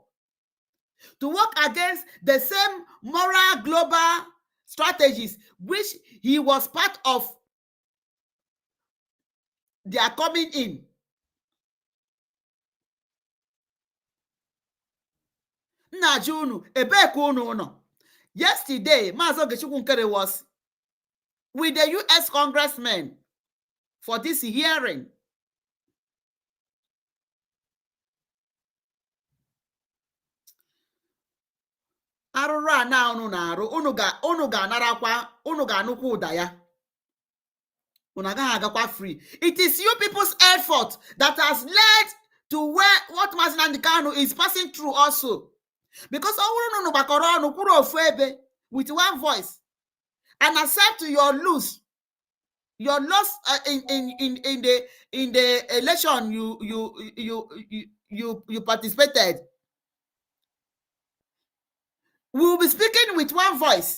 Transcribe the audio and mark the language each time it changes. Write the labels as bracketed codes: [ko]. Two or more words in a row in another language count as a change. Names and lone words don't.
[en] To work against the same moral global strategies which he was part of their coming in. Yesterday, Mazo Gechukwu was with the U.S. congressman for this hearing. [ig] Arụrụ a na unu na-arụ, unu ga-anarakwa, unu ga-anụkwa ụda ya. Unu agaghị agakwa free. [en] It is you people's effort that has led to what Mazi Nnamdi Kanu is passing through also. Because [ig] unu gbakọrọ ọnụ kwuru ofu ebe [en] with one voice and accept your loss in the election you participated. We will be speaking with one voice.